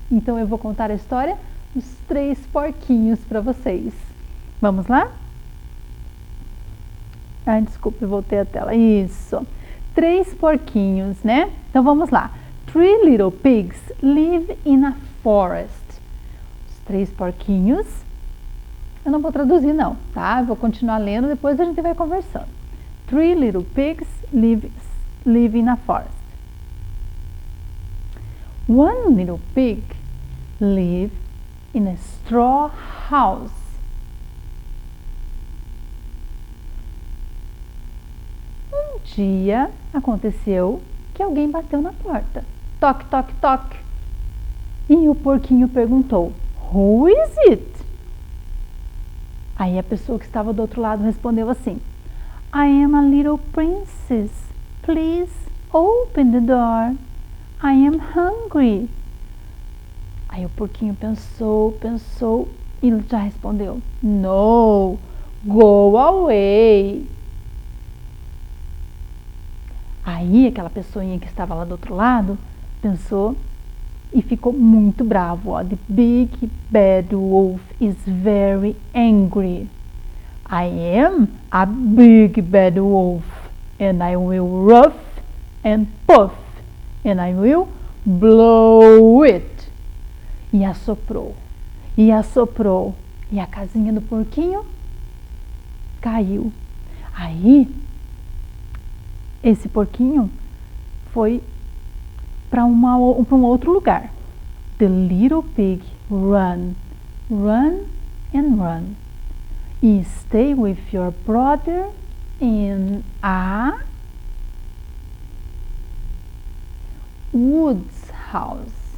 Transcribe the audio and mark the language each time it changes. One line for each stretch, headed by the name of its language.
Portuguese: Então eu vou contar a história dos 3 porquinhos para vocês. Vamos lá? Ai, desculpe, voltei a tela. Isso. 3 porquinhos, né? Então vamos lá.
English: 3 little pigs live in a forest.
Portuguese: Os 3 porquinhos. Eu não vou traduzir não, tá? Eu vou continuar lendo, depois a gente vai conversando.
English: 3 little pigs live in a forest. One little pig lived in a straw house.
Portuguese: Um dia aconteceu que alguém bateu na porta. Toque, toque, toque. E o porquinho perguntou:
English: Who is it?
Portuguese: Aí a pessoa que estava do outro lado respondeu assim:
English: I am a little princess. Please open the door. I am hungry.
Portuguese: Aí o porquinho pensou e já respondeu:
English: No, go away.
Portuguese: Aí aquela pessoinha que estava lá do outro lado pensou e ficou muito bravo.
English: Ó. The big bad wolf is very angry. I am a big bad wolf and I will ruff and puff and I will blow it.
Portuguese: E assoprou, e assoprou, e a casinha do porquinho caiu. Aí, esse porquinho foi para um outro lugar.
English: The little pig run, run and run.
Portuguese: E
English: stay with your brother in a woods house.